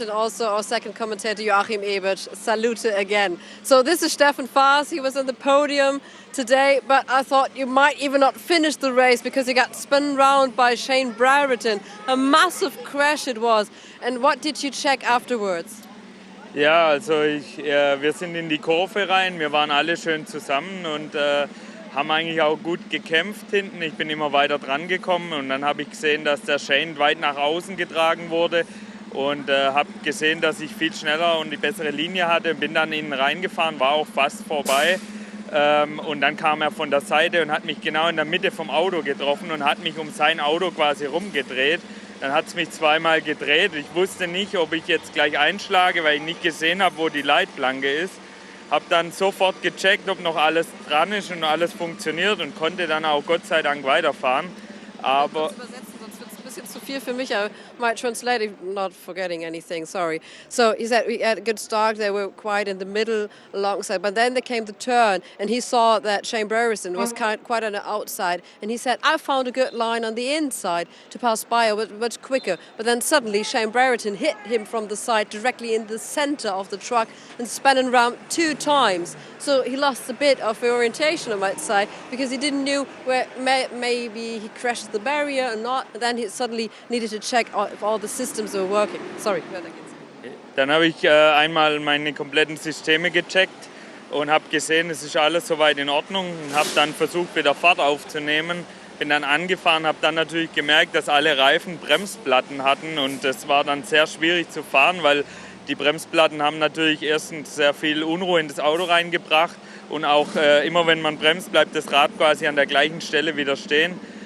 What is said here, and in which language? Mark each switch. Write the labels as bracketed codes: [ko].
[en] And also our second commentator, Joachim Ebert. Salute again. So this is Stefan Faas. He was on the podium today, but I thought you might even not finish the race because he got spun round by Shane Brereton. A massive crash it was. And what did you check afterwards? [de] Ja, also wir sind in die Kurve rein, wir waren alle schön zusammen und haben eigentlich auch gut gekämpft hinten. Ich bin immer weiter dran gekommen und dann habe ich gesehen, dass der Shane weit nach außen getragen wurde und habe gesehen, dass ich viel schneller und die bessere Linie hatte. Bin dann innen reingefahren, war auch fast vorbei und dann kam er von der Seite und hat mich genau in der Mitte vom Auto getroffen und hat mich um sein Auto quasi rumgedreht. Dann hat es mich zweimal gedreht. Ich wusste nicht, ob ich jetzt gleich einschlage, weil ich nicht gesehen habe, wo die Leitplanke ist. Habe dann sofort gecheckt, ob noch alles dran ist und alles funktioniert und konnte dann auch Gott sei Dank weiterfahren. Aber Too viel für mich. [en] I might translate if not forgetting anything, sorry. So he said we had a good start, they were quite in the middle alongside, but then there came the turn and he saw that Shane Brereton was quite on the outside and he said, I found a good line on the inside to pass by much quicker. But then suddenly Shane Brereton hit him from the side directly in the center of the truck and spun around 2 times. So he lost a bit of orientation, I might say, because he didn't know where maybe he crashed the barrier or not. And then he suddenly needed to check if all the systems were working. Sorry. [de] Dann habe ich einmal meine kompletten Systeme gecheckt und habe gesehen, es ist alles soweit in Ordnung und habe dann versucht, wieder Fahrt aufzunehmen. Bin dann angefahren, habe dann natürlich gemerkt, dass alle Reifen Bremsplatten hatten und es war dann sehr schwierig zu fahren, weil die Bremsplatten haben natürlich erstens sehr viel Unruhe in das Auto reingebracht und auch immer wenn man bremst, bleibt das Rad quasi an der gleichen Stelle wieder stehen.